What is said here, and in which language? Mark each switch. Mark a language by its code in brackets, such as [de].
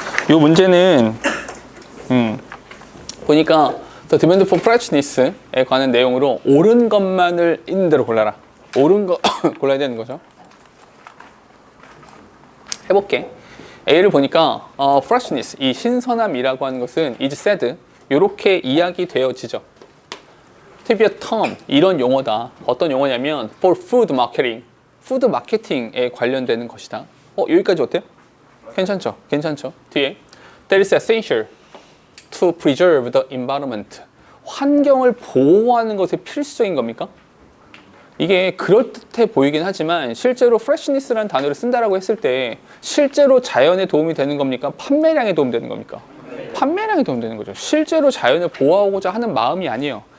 [ko] 요 문제는, 보니까, [en] The Demand for Freshness [ko] 에 관한 내용으로 옳은 것만을 있는 대로 골라라. 옳은 거 골라야 되는 거죠. 해볼게. A를 보니까, freshness, 이 신선함이라고 하는 것은 [en] is said, [ko] 요렇게 이야기되어지죠. [en] To be a term, [ko] 이런 용어다. 어떤 용어냐면, [en] for food marketing. [ko] 푸드 마케팅에 관련되는 것이다. 여기까지 어때요? 괜찮죠? 괜찮죠? [en] 뒤에 That is essential to preserve the environment. [ko] 환경을 보호하는 것이 필수적인 겁니까? 이게 그럴듯해 보이긴 하지만 실제로 freshness라는 단어를 쓴다라고 했을 때 실제로 자연에 도움이 되는 겁니까? 판매량에 도움이 되는 겁니까? 판매량에 도움이 되는 거죠. 실제로 자연을 보호하고자 하는 마음이 아니에요.